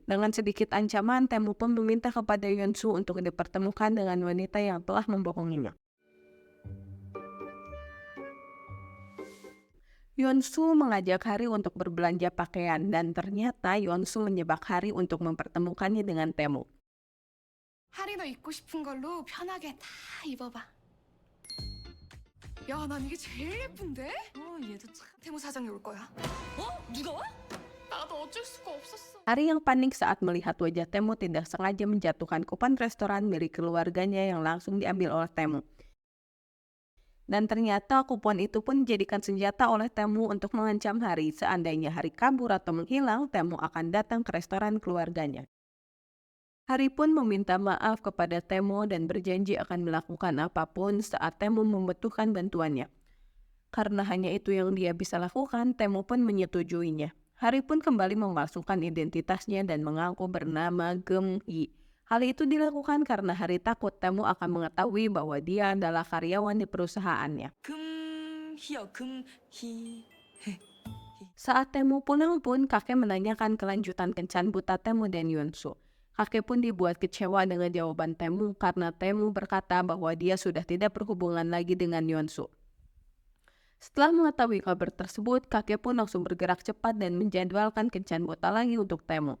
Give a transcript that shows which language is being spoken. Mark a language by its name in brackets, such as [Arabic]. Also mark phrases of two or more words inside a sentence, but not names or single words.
[Indonesian] Dengan sedikit ancaman, Temu pun meminta kepada Yonsu untuk dipertemukan dengan wanita yang telah membohonginya. Yonsu mengajak Hari untuk berbelanja pakaian dan ternyata Yonsu menyebak Hari untuk mempertemukannya dengan Temu. [Korean] 하리 너 입고 싶은 걸로 편하게 다 입어봐. 야, 난 이게 제일 예쁜데? 얘도 참 태무 사장이 올 거야. 누가 와? 나도 어쩔 수가 없었어. [Indonesian] Hari yang panik saat melihat wajah Temu tidak sengaja menjatuhkan kupon restoran milik keluarganya yang langsung diambil oleh Temu. Dan ternyata kupon itu pun dijadikan senjata oleh Temu untuk mengancam Hari. Seandainya Hari kabur atau menghilang, Temu akan datang ke restoran keluarganya. Hari pun meminta maaf kepada Temu dan berjanji akan melakukan apapun saat Temu membutuhkan bantuannya. Karena hanya itu yang dia bisa lakukan, Temu pun menyetujuinya. Hari pun kembali memasukkan identitasnya dan mengaku bernama Gem Yi. Hal itu dilakukan karena Hari takut Temu akan mengetahui bahwa dia adalah karyawan di perusahaannya. [Korean] 금희요, 금희. [Indonesian] Saat Temu pulang pun, kakek menanyakan kelanjutan kencan buta Temu dan Yunsu. Kakek pun dibuat kecewa dengan jawaban Temu karena Temu berkata bahwa dia sudah tidak berhubungan lagi dengan Yunsu. Setelah mengetahui kabar tersebut, kakek pun langsung bergerak cepat dan menjadwalkan kencan buta lagi untuk Temu.